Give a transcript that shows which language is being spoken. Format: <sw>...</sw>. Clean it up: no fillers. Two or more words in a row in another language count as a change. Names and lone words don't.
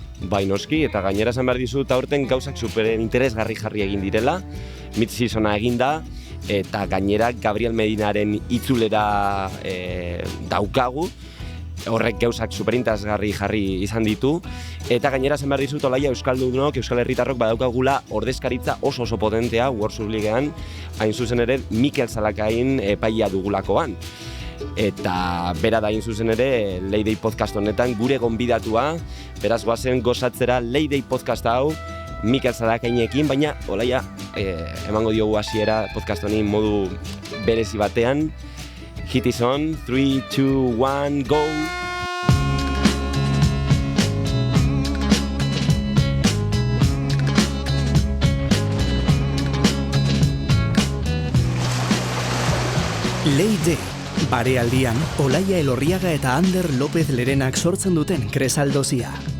<eu>Bai, noski, eta gainera esan behar dizut aurten gauzak superen interesgarri jarri egin direla, mid-seasona eginda, eta gainera Gabriel Medinaren itzulera daukagu, horrek gauzak superinteresgarri jarri izan ditu, eta gainera esan behar dizut olaia Euskaldunok, Euskal Herritarrok badaukagula ordezkaritza oso potentea World Ligean, hain zuzen ere Mikel Zalakain epaia dugulakoan. Eta bera da hain zuzen ere Leidei podcast honetan gure gonbidatua, beraz goazen gozatzera Leidei podcast hau Mikel Zalakainekin, baina olaia emango diogu hasiera podcast honi modu berezi batean.</eu> <en>Hit is on, 3, 2, 1, go!</en> <eu>Leidei, barealdian, Olaia Elorriaga eta Ander López Lerenak sortzen duten kresaldozia.</eu>